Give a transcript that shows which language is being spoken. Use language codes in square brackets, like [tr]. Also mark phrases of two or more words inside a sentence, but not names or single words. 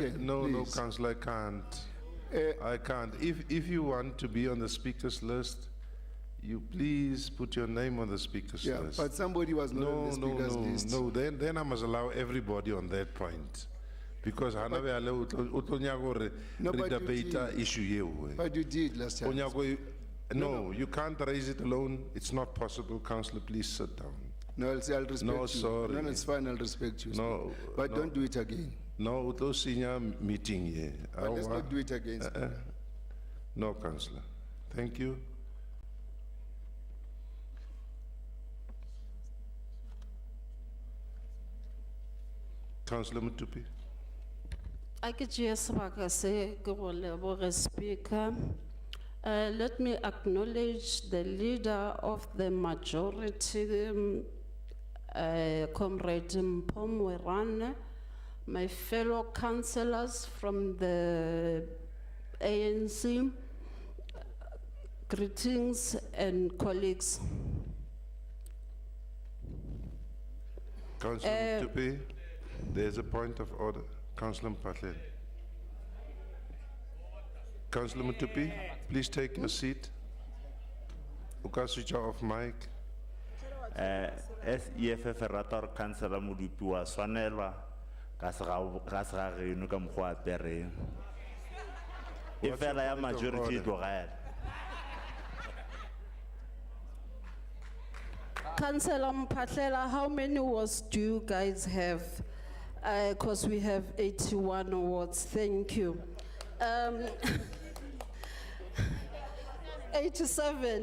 [en] wait, no, please. Councillor, I can't. I can't. If you want to be on the speaker's list, you please put your name on the speaker's Yeah, list. but somebody was not on the speaker's list. No, then I must allow everybody on that point. [nso] Because hana be ale o tlo nyaka gore [en] No, [nso] re [en] but you debate did. [nso] issue eo. [en] But you did last [nso] O [en] time. nyaka No, you can't raise it alone. It's not possible. Councillor, please sit down. No, I'll respect No, you. sorry. No, it's fine, I'll respect you. No, Speaker. But no. don't do it again. No, [nso] o tlo senya meeting here. [en] But let's not do it again. Speaker. No, Councillor. Thank you. Councillor Mutupi. I get [nso] sebaka se ke go leboge Speaker. [en] Let me acknowledge the leader of the majority, Comrade Mpomwerane, my fellow councillors from the ANC. Greetings and colleagues. Councillor Mutupi, there's a point of order. Councillor Mpatlele. Councillor Mutupi, please take your seat. You can switch off mic. [nso] SEFF rata gore councillor Modupi wa swanelwa ka sega geno ka mokgwa o apereng. E [en] What's your [nso] fela ya [en] point of [nso] majority e [en] order? [nso] tlogela. [en] Councillor Mpatlela, how many wards do you guys have? Because we have 81 wards. Thank you. 87.